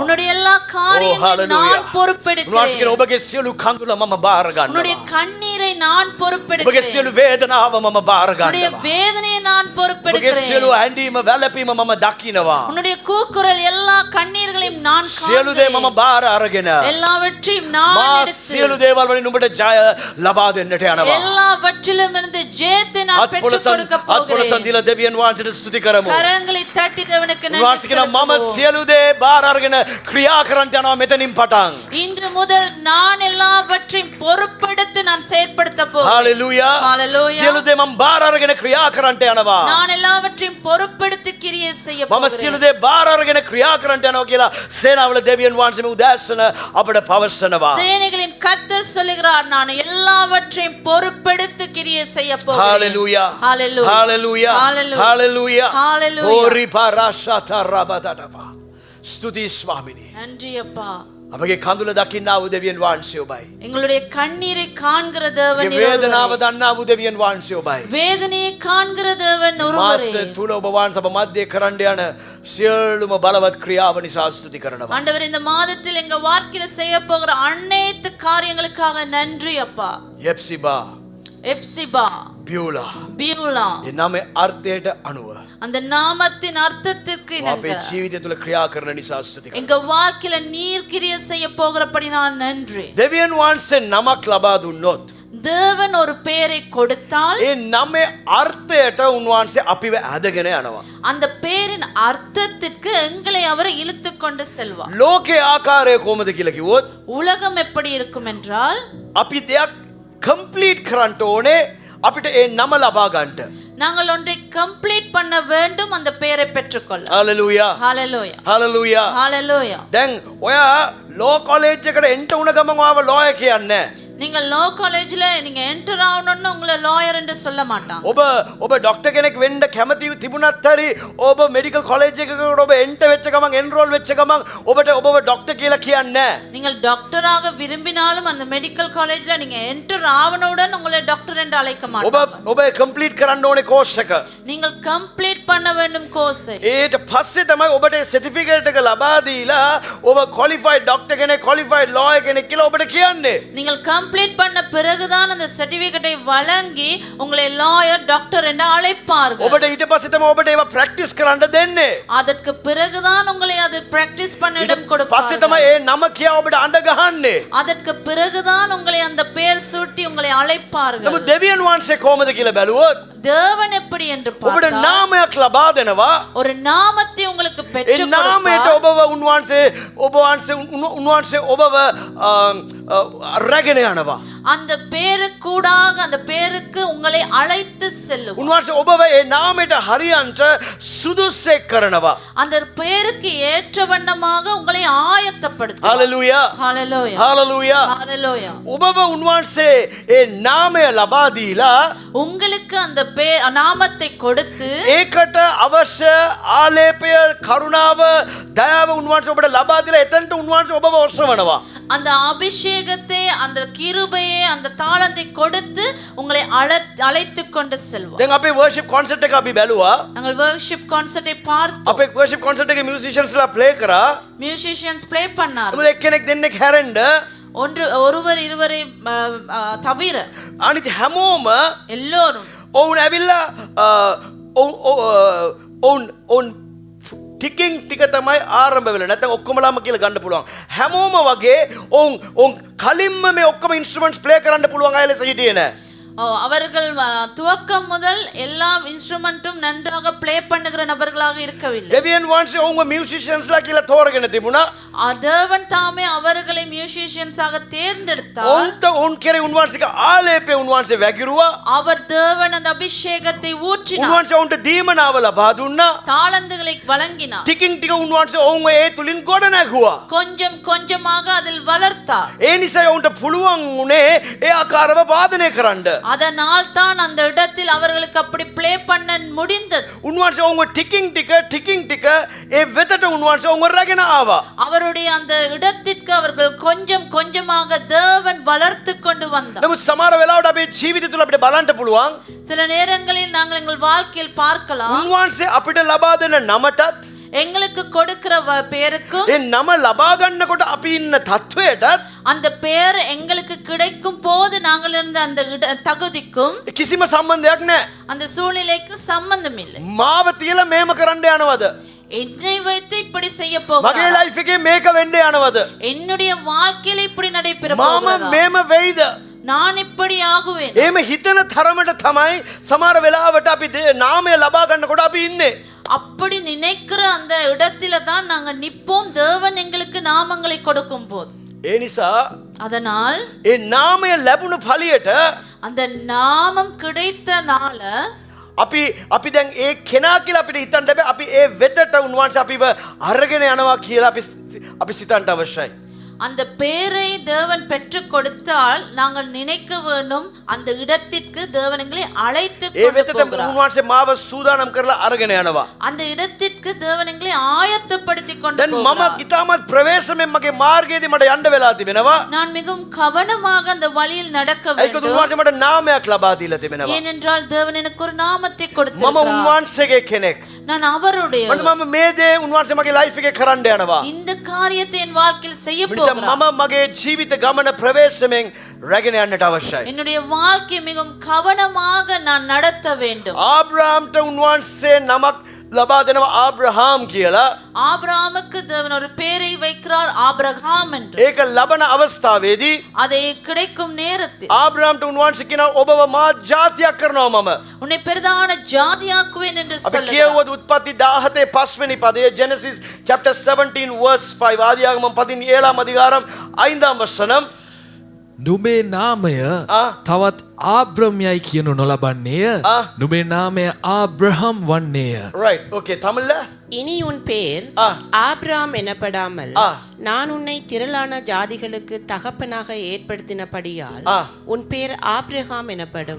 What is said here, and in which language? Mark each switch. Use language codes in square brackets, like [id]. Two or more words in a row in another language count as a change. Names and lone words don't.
[ta] உன்னுடைய எல்லா காரியங்களையும் நான் [si] ඔබගේ [ta] பொறுப்பெடுக்கிறேன். [si] ඔබගේ සියලු කඳුල මම බාර [ta] உன்னுடைய [si] ගන්නවා. [ta] கண்ணீரை நான் [si] ඔබගේ [ta] பொறுப்பெடுக்கிறேன். [si] සියලු වේදනාව මම බාර [ta] உன்னுடைய [si] ගන්නවා. [ta] வேதனையை நான் [si] ඔබගේ [ta] பொறுப்பெடுக்கிறேன். [si] සියලු ඇඬීම වැළපීම මම දකිනවා. [ta] உன்னுடைய கூக்குரல் எல்லா கண்ணீர்களையும் நான் [si] සියලු දේ මම [ta] காண்கிறேன். [si] බාර අරගෙන [ta] எல்லாவற்றையும் நான் [si] මා [ta] எடுத்து [si] සියලු දේවල් වලින් නුඹට ජය ලබා දෙන්නට යනවා. [ta] எல்லாவற்றிலும் இருந்து ஜெயத்தை நான் பெற்றுக் கொடுக்க [si] අත්පොලසන් [ta] போகிறேன். [si] දීලා දෙවියන් වහන්සේට ස්තුති කරමු. [ta] கரங்களை தட்டி தேவனுக்கு நன்றி [si] උන්වහන්සේ කියනවා මම [ta] செலுத்துவோம். [si] සියලු දේ බාර අරගෙන ක්‍රියා කරන්න යනවා මෙතනින් පටන්. [ta] இன்று முதல் நான் எல்லாவற்றையும் பொறுப்பெடுத்து நான் செயற்படுத்த போகிறேன். [si] හalleluya. [ta] Hallelujah. [si] සියලු දේ මම බාර අරගෙන ක්‍රියා කරන්න යනවා. [ta] நான் எல்லாவற்றையும் பொறுப்பெடுத்து கிரியை செய்ய [si] මම සියලු [ta] போகிறேன். [si] දේ බාර අරගෙන ක්‍රියා කරන්න යනවා කියලා සේනාවල දෙවියන් වහන්සේ මේ උදෑසන අපට පවසනවා. [ta] சேனைகளின் கர்த்தர் சொல்லுகிறார், நான் எல்லாவற்றையும் பொறுப்பெடுத்து கிரியை செய்ய போகிறேன். Hallelujah. Hallelujah. Hallelujah. Hallelujah. Hallelujah. Hallelujah. Ori parashata rabadadaba. [si] ස්තුති ස්වාමිනී. [ta] நன்றி அப்பா. [si] අපගේ කඳුල දකින්නා වූ දෙවියන් වහන්සේ ඔබයි. [ta] எங்களுடைய கண்ணீரை காண்கிற தேவன் [si] අපගේ වේදනාව දන්නා වූ දෙවියන් වහන්සේ ඔබයි. [ta] வேதனையை காண்கிற தேவன் [si] මාස [ta] ஒருவரே. [si] තුල ඔබ වහන්සේ අප මැදේ කරන්න යන සියලුම බලවත් ක්‍රියාව නිසා ස්තුති කරනවා. [ta] ஆண்டவர், இந்த மாதத்தில் எங்க வாழ்க்கையில செய்ய போகிற அனைத்து காரியங்களுக்காக நன்றி அப்பா. [si] යෙප්සිබා [ta] எப்சிபா, [si] බියුලා [ta] பியூலா, [si] ඒ නමේ අර්ථයට අනුව [ta] அந்த நாமத்தின் அர்த்தத்திற்கு [si] අපේ [ta] இணங்க [si] ජීවිතය තුල ක්‍රියා කරන නිසා ස්තුති කරනවා. [ta] எங்க வாழ்க்கையில நீர் கிரியை செய்ய போகிறபடி நான் நன்றி. [si] දෙවියන් වහන්සේ නමක් ලබා දුන්නොත් [ta] தேவன் ஒரு பெயரை கொடுத்தால் [si] ඒ නමේ අර්ථයට උන්වහන්සේ අපිව ඇදගෙන යනවා. [ta] அந்த பேரின் அர்த்தத்திற்கு எங்களை அவர் இழுத்து கொண்டு செல்வார். [si] ලෝකේ ආකාරය කොහොමද කියලා කිව්වොත් [ta] உலகம் எப்படி இருக்கும் என்றால், [si] අපි දෙයක් කම්ප්ලීට් කරන්න ඕනේ අපිට ඒ නම ලබා ගන්නට. [ta] நாங்கள் ஒன்றை கம்ப்ளீட் பண்ண வேண்டும், அந்த பெயரை பெற்றுக்கொள்ள. [si] හalleluya. [ta] ஹalleluya. [si] හalleluya. [ta] ஹalleluya. [si] දැන් ඔයා [en] law college [si] එකට එන්ට උන ගමන් ආව ලෝයර් කියන්නේ. [ta] நீங்கள் [en] law college [ta] நீங்க என்டர் ஆகணும்னு உங்களை லாயர் என்று சொல்ல மாட்டாங்க. [si] ඔබ ඩොක්ටර් කෙනෙක් වෙන්න කැමති තිබුණත් හරි ඔබ [en] medical college [si] එකකට ඔබ එන්ට වෙච්ච ගමන් එන්රෝල් වෙච්ච ගමන් ඔබව ඩොක්ටර් කියලා කියන්නේ නැහැ. [ta] நீங்கள் டாக்டராக விரும்பினாலும் அந்த [en] medical college [ta] நீங்க என்டர் ஆவணுடன் உங்களை டாக்டர் என்று அழைக்க மாட்டாங்க. [si] ඔබ කම්ප්ලීට් කරන්න ඕනේ කෝස් එක. [ta] நீங்கள் கம்ப்ளீட் பண்ண வேண்டும் கோர்ஸ். [si] ඊට පස්සේ තමයි ඔබට සර්ටිෆිකේට් එක ලබා දීලා ඔබ [en] qualified doctor [si] කෙනෙක් [en] qualified lawyer [si] කෙනෙක් කියලා ඔබට කියන්නේ. [ta] நீங்கள் கம்ப்ளீட் பண்ண பிறகுதான் அந்த சர்டிபிகேட்டை வழங்கி உங்களை [en] lawyer doctor [ta] என்று அழைப்பார்கள். [si] ඔබට ඊට පස්සේ තමයි ඔබට ඒවා ප්‍රැක්ටිස් කරන්න දෙන්නේ. [ta] அதற்கு பிறகுதான் உங்களை அது பிராக்டிஸ் பண்ண இடம் [si] පස්සේ [ta] கொடுப்பார்கள். [si] තමයි ඒ නම කියා ඔබට අඬ ගහන්නේ. [ta] அதற்கு பிறகுதான் உங்களை அந்த பெயர் சூட்டி உங்களை அழைப்பார்கள். [si] නමුත් දෙවියන් වහන්සේ කොහොමද කියලා බැලුවොත් [ta] தேவன் எப்படி என்று [si] ඔබට [ta] பார்த்தால் [si] නාමයක් ලබා දෙනවා. [ta] ஒரு நாமத்தை உங்களுக்கு [si] ඒ [ta] பெற்றுக் [si] නාමයට [ta] கொடுப்பார். [si] ඔබව උන්වහන්සේ ඔබව රැගෙන යනවා. [ta] அந்த பேருக்கூடாக அந்த பேருக்கு உங்களை அழைத்து செல்லும். [si] උන්වහන්සේ ඔබව ඒ නාමයට හරියන්ට සුදුස්සෙක් කරනවා. [ta] அந்த பேருக்கு ஏற்ற வண்ணமாக உங்களை ஆயத்தப்படுத்தும். [si] හalleluya. [ta] ஹalleluya. [si] හalleluya. [ta] ஹalleluya. [si] ඔබව උන්වහන්සේ ඒ නාමය ලබා දීලා [ta] உங்களுக்கு அந்த நாமத்தை கொடுத்து [si] ඒකට අවශ්‍ය ආලේපය කරුණාව දයාව උන්වහන්සේ ඔබට ලබා දීලා එතනට උන්වහන්සේ ඔබව ඔස්සවනවා. [ta] அந்த அபிஷேகத்தை அந்த கிருபையை அந்த தாளந்தை கொடுத்து உங்களை அழைத்து கொண்டு செல்வார். [si] දැන් අපේ [en] worship concert [si] එක අපි බැලුවා. [ta] நாங்கள் [en] worship concert [ta] பார்த்தோம். [si] අපේ [en] worship concert [si] එකේ [en] musicians play [si] කරා. [en] musicians play [ta] பண்ணார். [si] මොකද එක්කෙනෙක් දෙන්නෙක් හැරෙන්න [ta] ஒருவர் இருவரை தவிர [si] අනිත් හැමෝම [ta] எல்லோரும் [si] ඔවුන් ඇවිල්ලා ඔවුන් ටිකින් ටික තමයි ආරම්භ වෙලා නැත්නම් ඔක්කොමලාම කියලා ගන්න පුළුවන්. හැමෝම වගේ ඔවුන් කලින්ම මේ ඔක්කොම [en] instruments play [si] කරන්න පුළුවන් අය ලෙස හිටියේ නෑ. [ta] அவர்கள் துவக்கம் முதல் எல்லா இன்ஸ்ட்ருமெண்ட்டும் நன்றாக ப்ளே பண்ணுகிற நபர்களாக இருக்கவில்லை. [si] දෙවියන් වහන්සේ ඔවුන්ව මියුසිෂියන්ස්ලා කියලා තෝරගෙන තිබුණා. [ta] தேவன் தாமே அவர்களை மியூசிஷியன்ஸாக தேர்ந்தெடுத்தார். [si] ඔවුන් කෙරේ උන්වහන්සේගේ ආලේපය උන්වහන්සේ වැగిරුවා. [ta] அவர் தேவன் அந்த அபிஷேகத்தை ஊற்றினார். [si] උන්වහන්සේ ඔවුන්ට දීමනාව ලබා දුන්නා. [ta] தாளந்துகளை வழங்கினார். [si] ටිකින් ටික උන්වහන්සේ ඔවුන්ව ඒ තුලින් ගොඩ නැගුවා. [ta] கொஞ்சம் கொஞ்சமாக அதில் வளர்த்தார். [si] ඒ නිසා ඔවුන්ට පුළුවන් උනේ ඒ ආකාරව වාදනය කරන්න. [ta] அதனால் தான் அந்த இடத்தில் அவர்களுக்கு அப்படி ப்ளே பண்ண முடிந்தது. [si] උන්වහන්සේ ඔවුන්ව ටිකින් ටික ඒ වෙතට උන්වහන්සේ ඔවුන්ව රැගෙන ආවා. [ta] அவருடைய அந்த இடத்திற்கு அவர்கள் கொஞ்சம் கொஞ்சமாக தேவன் வளர்த்து கொண்டு வந்தார். [si] නමුත් සමහර වෙලාවට අපේ ජීවිතය තුළ අපිට බලන්න පුළුවන් [ta] சில நேரங்களில் நாங்கள் எங்கள் வாழ்க்கையில் பார்க்கலாம் [si] උන්වහන්සේ අපිට ලබා දෙන නමටත් [ta] எங்களுக்கு கொடுக்கிற பெயருக்கும் [si] ඒ නම ලබා ගන්නකොට අපි ඉන්න තත්වයටත් [ta] அந்த பெயர் எங்களுக்கு கிடைக்கும் போது நாங்கள் இருந்த அந்த தகுதிக்கும் [si] කිසිම සම්බන්ධයක් නැහැ. [ta] அந்த சூழ்நிலைக்கு சம்பந்தம் இல்லை. [si] මාව තියලා මේම කරන්න යනවද? [ta] என்னை வைத்து இப்படி செய்ய [si] මගේ [ta] போகிறார். [si] ලයිෆ් එකේ මේක වෙන්න යනවද? [ta] என்னுடைய வாழ்க்கையில இப்படி நடைபெற [si] මාම [ta] போகிறதா? [si] මේම වෙයිද? [ta] நான் இப்படி ஆகுவேன். [si] එහෙම හිතන තරමට තමයි සමහර වෙලාවට අපි නාමය ලබා ගන්නකොට අපි ඉන්නේ. [ta] அப்படி நினைக்கிற அந்த இடத்துல தான் நாங்க நிப்போம் தேவன் எங்களுக்கு நாமங்களை கொடுக்கும் போது. [si] ඒ නිසා [ta] அதனால் [si] ඒ නාමය ලැබුණු ඵලියට [ta] அந்த நாமம் கிடைத்தனால [si] අපි දැන් ඒ කෙනා කියලා අපිට හිතන්න බෑ. අපි ඒ වෙතට උන්වහන්සේ අපිව අරගෙන යනවා කියලා අපි සිතන්න අවශ්‍යයි. [ta] அந்த பெயரை தேவன் பெற்றுக் கொடுத்தால் நாங்கள் நினைக்க வேண்டும் அந்த இடத்திற்கு தேவன் எங்களை அழைத்து [si] ඒ වෙතට [ta] கொண்டு போகிறார். [si] උන්වහන්සේ මාව සූදානම් කරලා අරගෙන යනවා. [ta] அந்த இடத்திற்கு தேவன் எங்களை ஆயத்தப்படுத்தி கொண்டு [si] දැන් මම [ta] போகிறார். [si] ඉතාමත් ප්‍රවේශමෙන් මගේ මාර්ගයේදී මට යන්න වෙලා තිබෙනවා. [ta] நான் மிகவும் கவனமாக அந்த வழியில் நடக்க [si] ඒකත් [ta] வேண்டும். [si] උන්වහන්සේ මට නාමයක් ලබා දීලා තිබෙනවා. [ta] ஏனென்றால் தேவன் எனக்கு ஒரு நாமத்தை [si] මම [ta] கொடுத்திருக்கிறார். [si] උන්වහන්සේගේ කෙනෙක්. [ta] நான் அவருடைய [si] මම මේ දේ උන්වහන්සේ මගේ ලයිෆ් එකේ කරන්න යනවා. [ta] இந்த காரியத்தை என் வாழ்க்கையில் செய்ய [si] ඒ නිසා [ta] போகிறார். [si] මම මගේ ජීවිත ගමන ප්‍රවේශමෙන් රැගෙන යන්නට අවශ්‍යයි. [ta] என்னுடைய வாழ்க்கை மிகவும் கவனமாக நான் நடத்த வேண்டும். [si] ආබ්‍රහම්ට උන්වහන්සේ නමක් ලබා දෙනවා ආබ්‍රහාම් කියලා. [ta] ஆபிரகாமுக்கு தேவன் ஒரு பெயரை வைக்கிறார் ஆபிரகாம் என்று. [si] ඒක ලබන අවස්ථාවේදී [ta] அதை கிடைக்கும் நேரத்தில் [si] ආබ්‍රහම්ට උන්වහන්සේ කියනවා ඔබව මා ජාතියක් කරනවා මම. [ta] உன்னை பெரிதான ஜாதியாக்குவேன் என்று [si] අපි [ta] சொல்லுகிறார். [si] කියවුවොත් උත්පත්ති 17 5 වෙනි පදයේ [en] Genesis chapter 17 verse 5 [ta] ஆதியாகமம் 17 அதிகாரம் 5 வசனம். [si] නුඹේ නාමය තවත් ආබ්‍රම්යයි කියනු නොලබන්නේය. නුඹේ නාමය ආබ්‍රහම් වන්නේය. [en] right okay தமிழ்ல [ta] இனி உன் பேர் ஆபிரகாம் எனப்படாமல் நான் உன்னை திரளான ஜாதிகளுக்கு தகப்பனாக ஏற்படுத்தினபடியால் உன் பேர் ஆபிரகாம் எனப்படும்.